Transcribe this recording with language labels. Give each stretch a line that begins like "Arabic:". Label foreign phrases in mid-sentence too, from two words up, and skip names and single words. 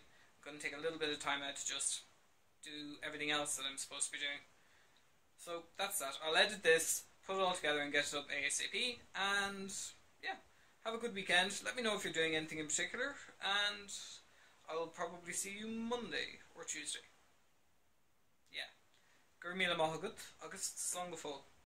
English: I'm going to take a little bit of time out to just do everything else that I'm supposed to be doing. So that's that. I'll edit this, put it all together and get it up ASAP, and yeah, have a good weekend. Let me know if you're doing anything in particular, and I'll probably see you Monday or Tuesday. Yeah.
Irish: Gur míle maith agat, agus slán go fóill.